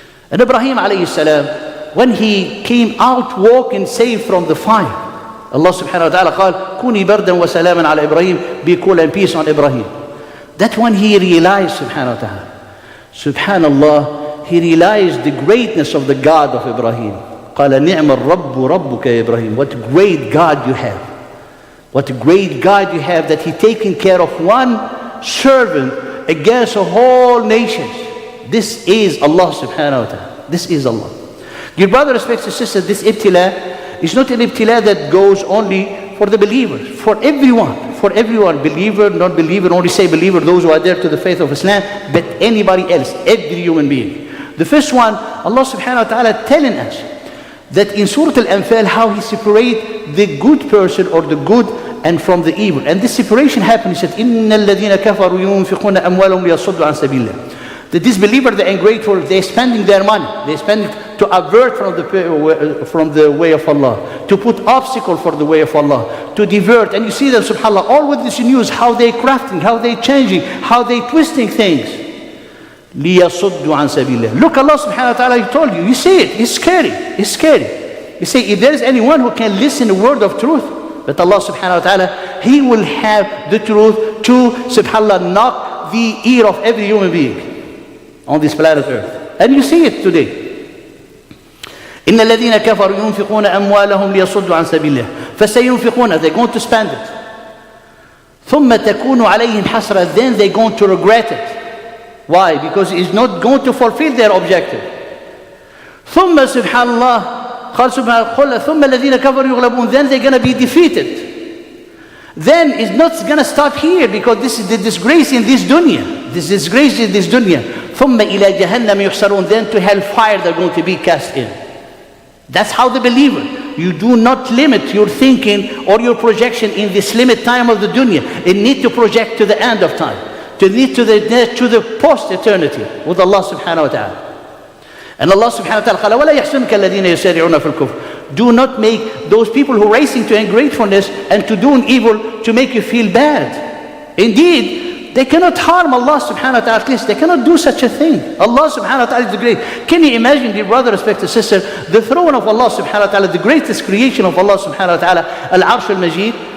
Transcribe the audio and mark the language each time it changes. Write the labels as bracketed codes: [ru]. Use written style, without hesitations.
[en] And Ibrahim alayhi salam, when he came out walking safe from the fire, Allah subhanahu wa ta'ala [ar] قال كوني بردا وسلاما على إبراهيم, [en] be cool and peace on Ibrahim. That's when he realized, subhanahu wa ta'ala, subhanallah, he realized the greatness of the God of Ibrahim. [ar] قال نعم الرب ربك يا إبراهيم. [en] What a great God you have. What a great God you have, that He taking care of one servant against a whole nation. This is Allah subhanahu wa ta'ala. This is Allah. Dear brother, respected sister, this ibtila is not an ibtila that goes only for the believers, for everyone, believer, non-believer, only say believer, those who are there to the faith of Islam, but anybody else, every human being. The first one, Allah subhanahu wa ta'ala telling us that in Surah Al-Anfal, how He separate the good person or the good and from the evil. And this separation happened, He said, [ar] إِنَّ الَّذِينَ كَفَرُوا يُنْفِقُونَ أَمْوَالَهُمْ لِيَصُدُّوا عَنْ سَبِيلِ اللَّهِ. [en] The disbeliever, the ungrateful, they're spending their money. They spend it to avert from the way of Allah, to put obstacle for the way of Allah, to divert. And you see them, subhanAllah, all with this news, how they crafting, how they changing, how they twisting things. [ar] لِيَصُدُّوا عَنْ سَبِيلِ اللَّهِ. [en] Look, Allah subhanahu wa ta'ala, He told you. You see it. It's scary. It's scary. You say, if there is anyone who can listen the word of truth, but Allah subhanahu wa ta'ala, He will have the truth to, subhanAllah, knock the ear of every human being on this planet Earth. And you see it today. [ar] إن الذين كفروا ينفقون أموالهم ليصدوا عن سبيل الله فسينفقون, [en] they're going to spend it. [ar] ثم تكون عليهم حسرة, [en] then they're going to regret it. Why? Because it's not going to fulfill their objective. [ar] ثم سبحان الله قال سبحانه ثم الذين كفروا يغلبون, [en] then they're going to be defeated. Then it's not going to stop here, because this is the disgrace in this dunya. This disgrace in this dunya. [ar] ثم إلى جهنم يحشرون, [en] then to hellfire they're going to be cast in. That's how the believer, you do not limit your thinking or your projection in this limit time of the dunya. It need to project to the end of time. to lead to the post-eternity with Allah subhanahu wa ta'ala. And Allah subhanahu wa ta'ala [ar] قال وَلَا يَحْسُنْكَ الَّذِينَ يُسَارِعُونَ فِي الْكُفْرِ. [en] Do not make those people who are racing to ungratefulness and to doing evil to make you feel bad. Indeed, they cannot harm Allah subhanahu wa ta'ala. At least they cannot do such a thing. Allah subhanahu wa ta'ala is the great. Can you imagine, dear brother, respected sister, the throne of Allah subhanahu wa ta'ala, the greatest creation of Allah subhanahu wa ta'ala, Al-Arsh al-Majid.